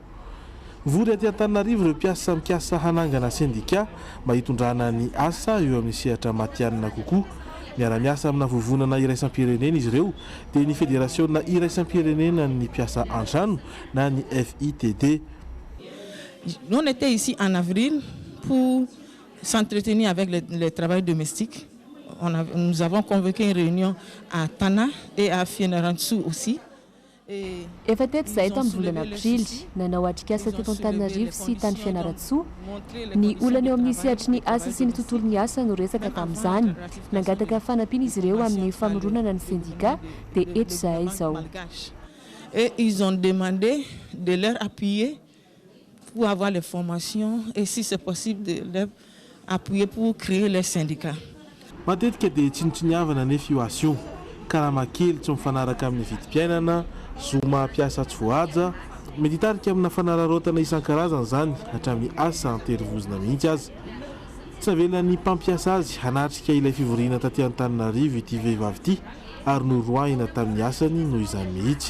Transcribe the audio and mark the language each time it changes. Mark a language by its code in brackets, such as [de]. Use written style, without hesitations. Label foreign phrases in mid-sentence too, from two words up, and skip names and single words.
[mg] Vory aty Antananarivo ireo mpiasa mikasa hanangana sendika mba hitondrana ny asa eo amin'ny sehatra matianina kokoa. Miara-miasa amina vovonana iraisam-pirenena izy ireo dia ny federasiona iraisam-pirenena ny mpiasa an-trano na ny FITD. [fr] On était ici en avril pour s'entretenir avec le travail domestique. Nous avons convoqué une réunion à Tana et à Fianarantsoa aussi. [mg] Efa teto zahay tamin'ny volana aprily nanao atrikasa teto Antananarivo sy tany Fianarantsoa. Ny olana eo amin'ny sehatry ny asa sy ny tontolon'ny asa no resaka tamin'izany. Nangataka fanampiana izy ireo amin'ny famoronana ny syndicat dia eto zahay izao. [fr] Et ils ont demandé de leur appuyer pour avoir les formations et si c'est possible de leur appuyer pour créer les syndicats. [mg] Matetika dia tsinotsiniavana nefa io asa io. Karama kely tsy mifanaraka amin'ny vidim-piainana, zo mampiasa tsy voaja, mety hitarika amina fanararaotana isan-karazany zany hatramin'ny asa anterivozina mihitsy aza. Tsy navela ny mpampiasa azy hanatrika ilay fivoriana taty Antananarivo ity vehivavy ity ary noroahina tamin'ny asany noho izany mihitsy.